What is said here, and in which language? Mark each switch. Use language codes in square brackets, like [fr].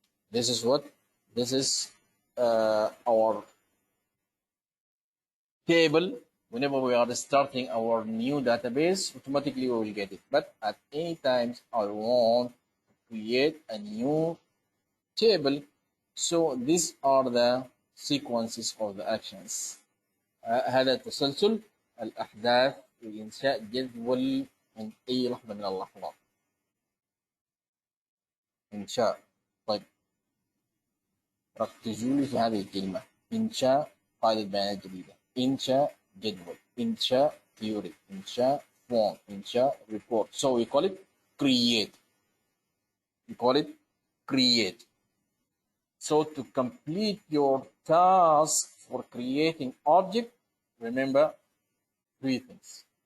[en] This is what this is our table. Whenever we are starting our new database, automatically we will get it. But at any times I want to create a new table. So these are the sequences of the actions. [ar] هذا تسلسل الأحداث لإنشاء جدول من أي لحظة من اللحظات. إنشاء. طيب ركزوا لي في هذه الكلمة. إنشاء قاعدة بيانات جديدة. إنشاء جدول. إنشاء theory. إنشاء form. إنشاء [en] report. So we call it create. We call it create. So to complete your task for creating object, remember 3 things.